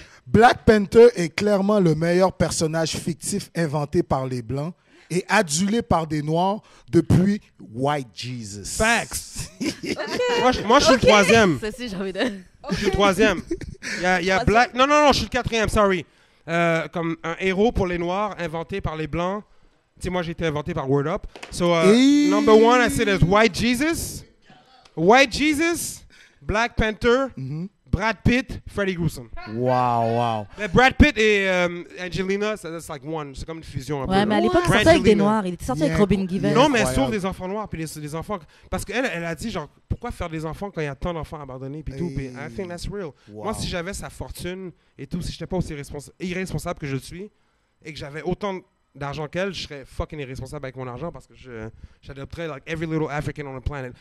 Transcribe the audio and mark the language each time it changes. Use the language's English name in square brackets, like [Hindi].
[French] Black Panther est clairement le meilleur personnage fictif inventé par les Blancs et adulé par des Noirs depuis White Jesus. [English] Facts. [French] Moi, je suis le troisième. Ça, c'est, j'ai envie de... Je suis le troisième. Il y a Black... Non, je suis le quatrième, sorry. Comme un héros pour les Noirs inventé par les Blancs. Tu sais, moi, j'ai été inventé par Word Up. [English] So, number one, I said there's White Jesus. White Jesus, Black Panther, Brad Pitt, Freddie Gruson. Wow. Mais Brad Pitt et Angelina, that's like one. [French] C'est comme une fusion un peu. Ouais, mais à l'époque, il sortait avec des Noirs. Il était sorti avec Robin Givens. Non, mais elle sauve des enfants noirs, puis des enfants... Parce qu'elle a dit, genre, pourquoi faire des enfants quand il y a tant d'enfants abandonnés, puis tout. Puis [English] I think that's real. Wow. [French] Moi, si j'avais sa fortune et tout, si je n'étais pas aussi irresponsable que je suis, et que j'avais autant d'argent qu'elle, je serais fucking irresponsable avec mon argent parce que j'adopterais [English] like every little African on the planet.